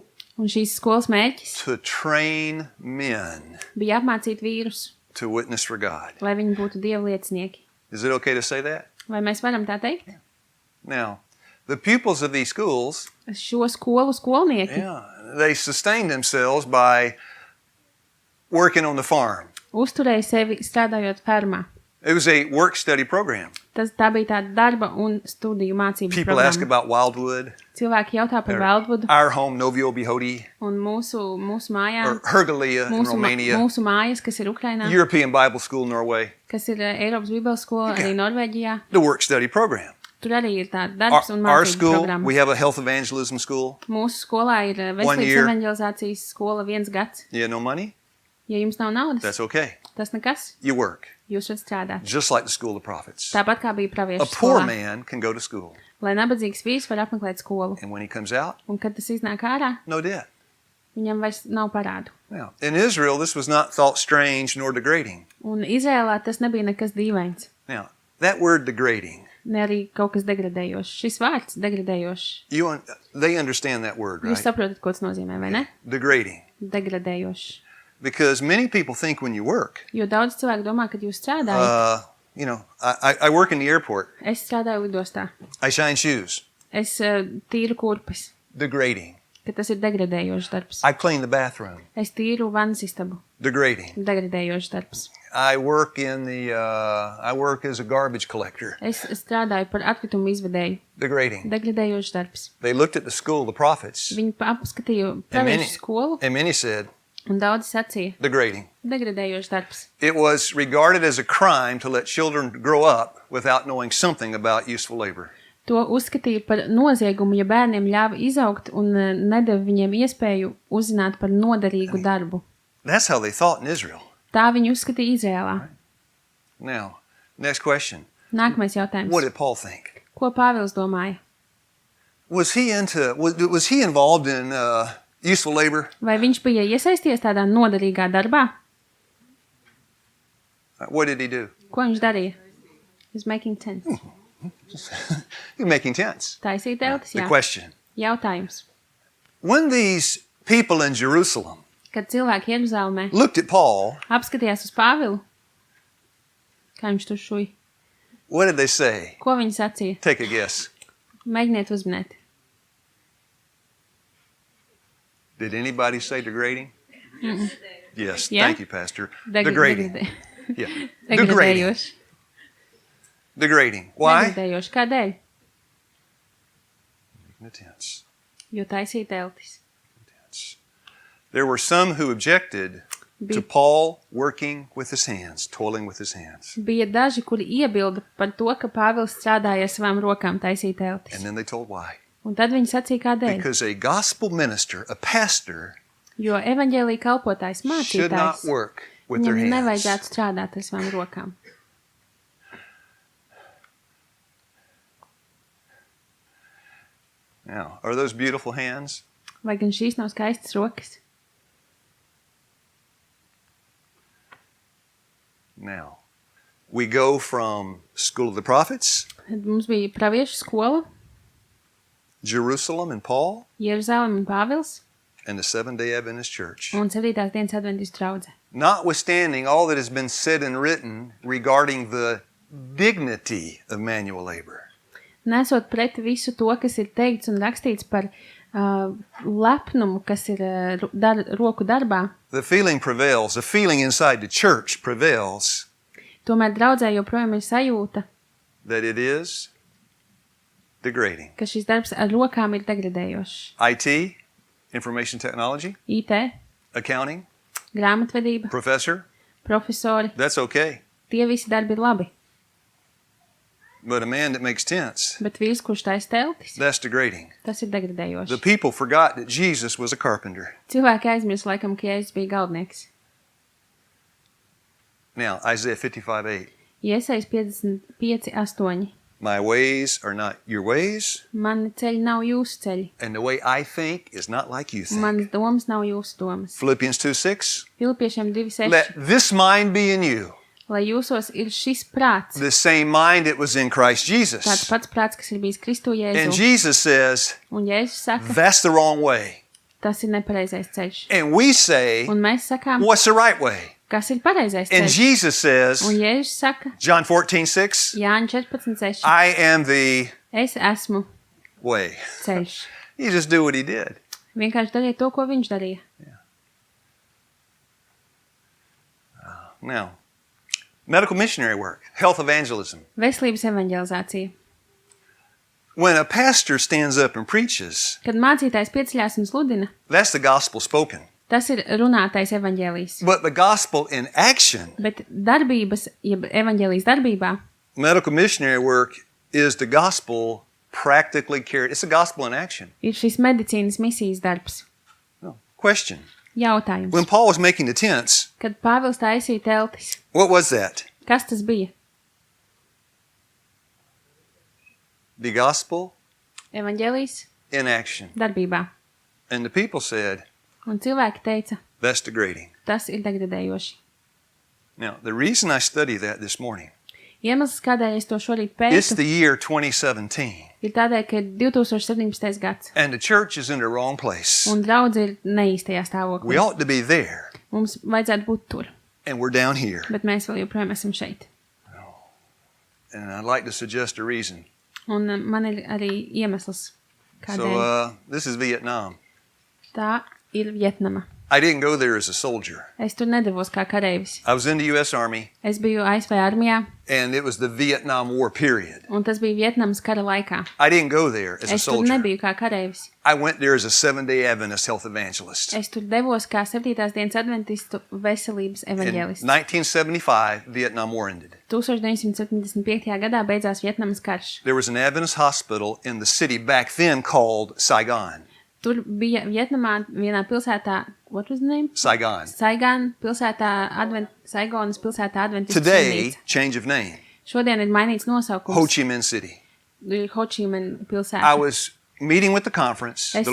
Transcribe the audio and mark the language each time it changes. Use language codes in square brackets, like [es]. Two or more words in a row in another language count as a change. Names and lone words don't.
[lv] Un šīs skolas mērķis [en] To train men [lv] bija apmācīt vīrus, [en] to witness for God. [lv] lai viņi būtu dieva liecinieki. [en] Is it okay to say that? [lv] Vai mēs varam tā teikt? [en] Now, The pupils of these schools, [lv] Šo skolu skolnieki [en] they sustained themselves by working on the farm. [lv] uzturēja sevi strādājot fermā. [en] It was a work-study program. [lv] Tā bija tāda darba un studiju mācību [en] People ask [lv] programma. [en] about Wildwood, [lv] Cilvēki jautā par Wildwoodu [en] our home, Novio Bihodi, [lv] un mūsu mājām, [en] or Hergalia in Romania, [lv] mūsu mājas, kas ir Ukrainā, [en] European Bible School, Norway, [lv] kas ir Eiropas Bībeles skola, arī Norvēģijā. [en] the work-study program. [lv] Tur arī ir tāda darbs un [en] Our [lv] mācību [en] school, [lv] programma. [en] we have a health evangelism school. [lv] Mūsu skolā ir 1 veselības [en] year. [lv] evanģelizācijas skola 1 gads. [en] You have no money? [lv] Ja jums nav naudas, [en] That's okay. [lv] tas nekas. [en] You work, [lv] Jūs varat strādāt. [en] just like the school of prophets. [lv] Tāpat kā bija [en] A [lv] praviešu [en] poor [lv] skolā. [en] man can go to school, [lv] Lai nabadzīgs vīrs var apmeklēt skolu. [en] and when he comes out, [lv] Un kad tas iznāk ārā, [en] no debt. [lv] viņam vairs nav parādu. [en] Now, in Israel, this was not thought strange nor degrading. [lv] Un Izrēlā tas nebija nekas dīvains. [en] Now, that word degrading, [lv] Ne arī kaut kas degradējošs. Šis vārds degradējošs. [en] they understand that word, [lv] Jūs [en] right? [lv] saprotat, ko tas nozīmē, vai ne? [en] Degrading. [lv] Degradējošs. [en] Because many people think when you work, [lv] Jo daudz cilvēku domā, kad jūs strādājat. [en] I work in the airport. [lv] Es strādāju lidostā. [en] I shine shoes. [lv] Es tīru kurpes. [en] Degrading. [lv] Ka tas ir degradējošs darbs. [en] I clean the bathroom. [lv] Es tīru vannas istabu. [en] Degrading. [lv] Degradējošs darbs. [en] I work as a garbage collector. [lv] Es strādāju par atkritumu izvedēju. [en] Degrading. [lv] Degradējošs darbs. [en] They looked at the school of the prophets, [lv] Viņi apskatīja [en] and [lv] praviešu skolu [en] many said, [lv] un daudz sacīja. [en] degrading. [lv] Degradējošs darbs. [en] It was regarded as a crime to let children grow up without knowing something about useful labor. [lv] To uzskatīja par noziegumu, ja bērniem ļāva izaugt un nedeva viņiem iespēju uzzināt par noderīgu darbu. [en] That's how they thought in Israel. [lv] Tā viņi uzskatīja Izrēlā. [en] Now, next question. [lv] Nākamais jautājums. [en] What did Paul think? [lv] Ko Pāvils domāja? [en] Was he involved in useful labor? [lv] Vai viņš bija iesaisties tādā noderīgā darbā? [en] What did he do? [lv] Ko viņš darīja? [en] He's making tents. He's making tents. [lv] Taisīt teltis, [en] The [lv] jā. [en] question. [lv] Jautājums. [en] When these people in Jerusalem [lv] Kad cilvēki Jeruzalemē [en] looked at Paul, [lv] apskatījās uz Pāvilu, kā viņš tur šuj, [en] what did they say? [lv] ko viņi sacīja? [en] Take a guess. [lv] Mēģiniet uzminēt. [en] Did anybody say degrading? Yes. Yeah. Thank you, Pastor. Degrading. Yeah. Degrading. [lv] Degradējoši. [en] Degrading. Why? [lv] Degradējoši. Kādēļ? [en] The tents. [lv] Jo taisīt teltis. [en] There were some who objected to Paul working with his hands, toiling with his hands. [lv] Bija daži, kuri iebilda par to, ka Pāvils strādāja ar savām rokām taisīt teltis. [en] And then they told why. [lv] Un tad viņi sacīja, kādēļ. [en] Because a gospel minister, a pastor, [lv] Jo evaņģēlija kalpotājs, [en] should not [lv] mācītājs, [en] work with their [lv] viņam [en] hands. [lv] nevajadzētu strādāt ar savām rokām. [en] Now, are those beautiful hands? [lv] Vai gan šīs nav skaistas rokas? [en] Now, we go from School of the Prophets, [lv] Tad mums bija praviešu skola, [en] Jerusalem and Paul, [lv] Jeruzalem un Pāvils [en] and the Seventh-day Adventist Church. [lv] un 7. dienas adventistu draudze. [en] Notwithstanding all that has been said and written regarding the dignity of manual labor, [lv] Nesot pret visu to, kas ir teikts un rakstīts par lepnumu, kas ir roku darbā, [en] the feeling prevails, the feeling inside the church prevails [lv] tomēr draudzē joprojām ir sajūta, [en] that it is degrading. [lv] ka šis darbs ar rokām ir degradējošs. [en] IT, information technology, [lv] IT, [en] accounting, [lv] grāmatvedība, [en] professor, [lv] profesori, [en] that's okay. [lv] tie visi darbi ir labi. [en] But a man that makes tents, [lv] Bet vīrs, kurš taisa teltis, [en] that's degrading. [lv] tas ir [en] The [lv] degradējoši. [en] people forgot that Jesus was a carpenter. [lv] Cilvēki aizmirst laikam, ka Jēzus bija galdnieks. [en] Now, Isaiah 55:8. [lv] Iesaist 55:8. [en] My ways are not your ways, [lv] Mani ceļi nav jūsu ceļi. [en] and the way I think is not like you think. [lv] Manas domas nav jūsu domas. [en] Philippians 2:6. [lv] Filipiešiem 2:6. [en] Let this mind be in you, [lv] Lai jūsos ir šis prāts, [en] the same mind that was in Christ [lv] tāds [en] Jesus. [lv] pats prāts, kas ir bijis Kristu [en] And [lv] Jēzu. [en] Jesus says, [lv] Un Jēzus saka, [en] that's the wrong way. [lv] tas ir nepareizais ceļš. [en] And we say, [lv] Un mēs sakām, [en] what's the right way? [lv] kas ir pareizais [en] And [lv] ceļš. [en] Jesus says, [lv] Un Jēzus saka, [en] John 14:6, [lv] Jāņa 14:6. [en] I am the [lv] Es esmu [en] way. [lv] ceļš. [en] He just do what he did. [lv] Vienkārši darīja to, ko viņš darīja. [en] Now, medical missionary work, health evangelism. [lv] Veselības evanģelizācija. [en] When a pastor stands up and preaches, [lv] Kad mācītājs pieceļās un sludina, [en] that's the gospel spoken. [lv] tas ir runātais evanģēlijs. [en] But the gospel in action, [lv] Bet darbības, jeb evanģēlijas darbībā, [en] medical missionary work is the gospel practically carried. It's the gospel in action. [lv] ir šis medicīnas misijas darbs. [en] No. Question. [lv] Jautājums. [en] When Paul was making the tents, [lv] Kad Pāvils taisīja teltis, [en] what was that? [lv] kas tas bija? [en] The gospel [lv] Evanģēlijs [en] in action. [lv] darbībā. [en] And the people said, [lv] Un cilvēki teica, [en] that's degrading. [lv] tas ir degradējoši. [en] Now, the reason I study that this morning, [lv] Iemesls, kādēļ es to šorīt [en] it's [lv] pētu, [en] the year 2017, [lv] ir tādēļ, ka ir 2017. gads. [en] and the church is in the wrong place. [lv] Un draudz ir neīstajā [en] We [lv] stāvoklī. [en] ought to be there, [lv] Mums vajadzētu būt tur, [en] and we're down here. [lv] bet mēs vēl joprojām esam šeit. [en] And I'd like to suggest a reason. [lv] Un man ir arī iemesls, kādēļ. [en] So, this is Vietnam. [lv] Tā ir Vietnama. [en] I didn't go there as a soldier. [lv] Es tur nedavos kā kareivis. [en] I was in the U.S. Army, [lv] Es biju ASV armijā, [en] and it was the Vietnam War period. [lv] un tas bija Vietnamas kara laikā. [en] I didn't go there as a [lv] Es tur [en] soldier. [lv] nebiju kā kareivis. [en] I went there as a Seventh-day Adventist health evangelist. [lv] Es tur devos kā 7. dienas adventistu veselības [en] In [lv] evaņģēlists. [en] 1975, Vietnam War ended. [lv] 1975. gadā beidzās Vietnamas karš. [en] There was an Adventist hospital in the city back then called Saigon. [lv] Tur bija Vietnamā vienā pilsētā, [en] what was the name? Saigon. [lv] Saigon pilsētā, Saigonas pilsētā adventistu [en] Today, [lv] slimnīca. [en] change of name, [lv] Šodien ir mainīts [en] Ho [lv] nosaukums. [en] Chi Minh City. [lv] Ir Ho Chi Minh [en] I [lv] pilsēta. [en] was meeting with the conference, [lv] Es